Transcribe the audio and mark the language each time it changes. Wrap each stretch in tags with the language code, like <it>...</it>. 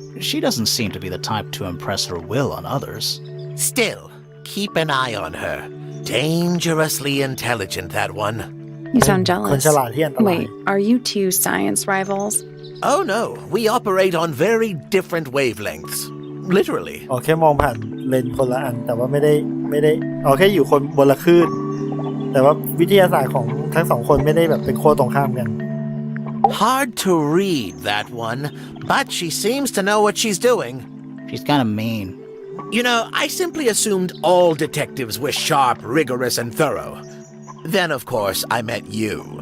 <en>She doesn't seem to be the type to impress her will on others. Still, keep an eye on her. Dangerously intelligent, that one. You sound</en> <th>คน</th> <en>jealous.</en> <th>ฉลาดที่อันตราย</th> <en>Wait, are you two science rivals? Oh no, we operate on very different wavelengths. Literally.</en> <th>อ๋อแค่มองผ่านเลนส์คนละอันแต่ว่าไม่ได้อ๋อแค่อยู่คนบนละคลื่นแต่ว่าวิทยาศาสตร์ของทั้งสองคนไม่ได้แบบเป็นขั้วตรงข้ามกัน</th> <en>Hard to read, that one, but she seems to know what she's doing. She's kind of mean. You know, I simply assumed all detectives were sharp, rigorous, and thorough. Then, of course, I met you.</en>